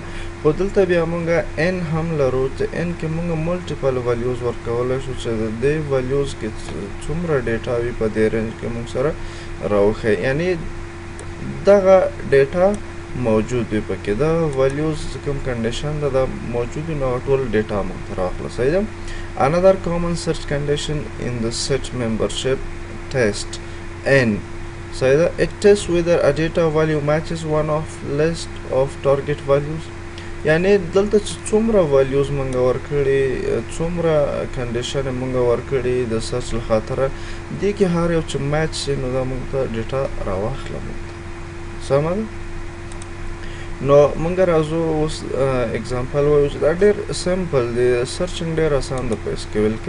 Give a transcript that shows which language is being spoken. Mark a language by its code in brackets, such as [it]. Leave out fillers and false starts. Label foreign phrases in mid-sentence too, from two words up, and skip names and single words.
[ps] خو دلته بیا موږ ان هم لرو چې ان کې موږ [en] multiple values [ps] ورکولی شو چې د دې ویلیوز کې څومره ډیټا وي په دې رینج کې موږ سره راوښیي، یعنی دغه ډیټا موجود وي پکې، د ویلیوز کوم کنډیشن ده دا موجود وي، نو ټول ډیټا موږ ته راخله. صحیح ده. [en] another common search condition in the set membership test n. [ps] صحیح ده. [en] it tests whether a data value matches one of list of target values. [ps] یعنی دلته چې څومره ویلیوز موږ ورکړي، څومره کنډیشن موږ ورکړي د سرچ له خاطره، دې کې هر یو چې میچ شي نو دا موږ ته ډیټا راواخله. موږ ته سمه ده. نو موږ راځو اوس اگزامپل وایو چې دا ډېر سمپل دی، سرچنګ ډېر اسان ده په SQL کې.